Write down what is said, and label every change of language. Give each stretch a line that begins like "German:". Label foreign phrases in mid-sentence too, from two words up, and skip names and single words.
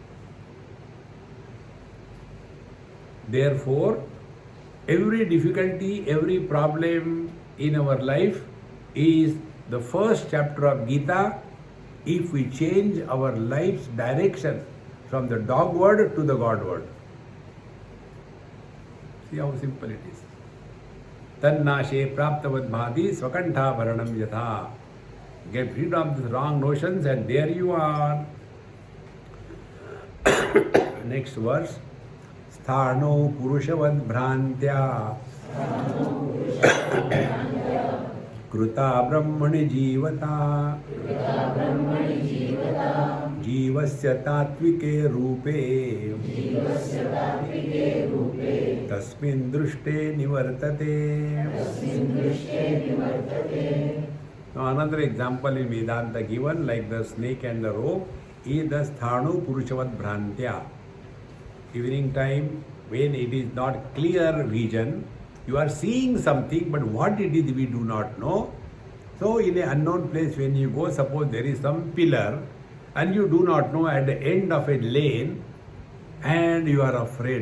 English: Therefore, every difficulty, every problem in our life is the first chapter of Gita if we change our life's direction from the dogward to the Godward. See how simple it is.
Sanskrit: तन्नाशे प्राप्तवद् भाति स्वकण्ठाभरणं यथा.
English: Get rid of the wrong notions and there you are. Next verse.
Sanskrit: स्थाणौ पुरुषवद् भ्रान्त्या कृता ब्रह्मणि जीवता जीव जीवस्य तात्विके रूपे तस्मिन् दृष्टे निवर्तते.
English: Now another example in Vedanta given, like the snake and the rope, is the
Sanskrit: स्थाणु पुरुषवद् भ्रान्त्या.
English: Evening time, when it is not clear vision, you are seeing something, but what it is we do not know. So in an unknown place, when you go, suppose there is some pillar and you do not know at the end of a lane and you are afraid.